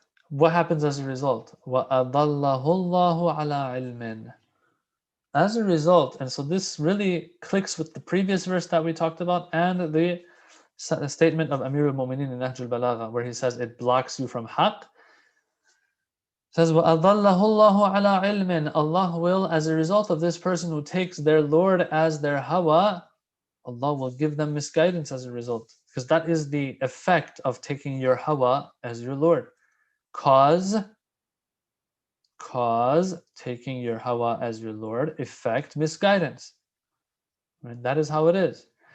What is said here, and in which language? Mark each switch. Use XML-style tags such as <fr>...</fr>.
<en>What happens as a result?</en> <ar>وَأَضَلَّهُ اللَّهُ عَلَىٰ عِلْمٍ.</ar> <en>As a result, and so this really clicks with the previous verse that we talked about and the statement of Amir al-Mu'minin in Nahjul Balagha, where he says it blocks you from haqq. It says,</en> <ar>وَأَضَلَّهُ اللَّهُ عَلَىٰ عِلْمٍ.</ar> <en>Allah will, as a result of this person who takes their Lord as their hawa, Allah will give them misguidance as a result. Because that is the effect of taking your hawa as your Lord. Cause taking your hawa as your Lord, effect misguidance. Right? That is how it is.</en>